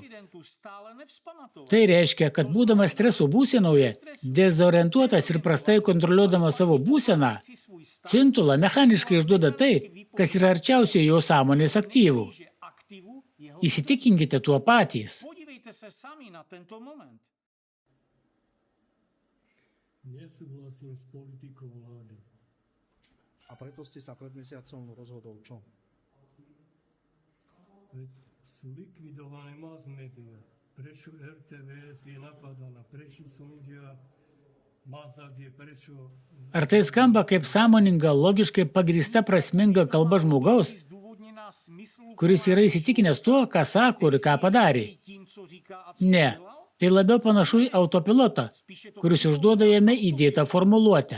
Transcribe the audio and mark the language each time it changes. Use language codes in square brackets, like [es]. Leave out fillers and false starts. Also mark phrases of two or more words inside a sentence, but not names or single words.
[lt] Tai reiškia, kad būdamas streso būsenoje, dezorientuotas ir prastai kontroliuodamas savo būseną, Cintula mechaniškai išduoda tai, kas yra arčiausiai jo sąmonės aktyvų. Įsitikinkite tuo patys. [sk] Nesúhlasím s politikou vlády. A preto ste sa pred mesiacom rozhodol čo? Veď sú likvidované [en] mass media. [sk] Prečo RTVS je napadaná? Prečo súdia Mazavie? Prečo... [lt] Ar tai skamba kaip sąmoninga, logiškai pagrįsta prasminga kalba žmogaus, kuris yra įsitikinęs tuo, ką sako ir ką padarė? Ne, tai labiau panašu į autopilotą, kuris užduoda jame įdėtą formuluotę.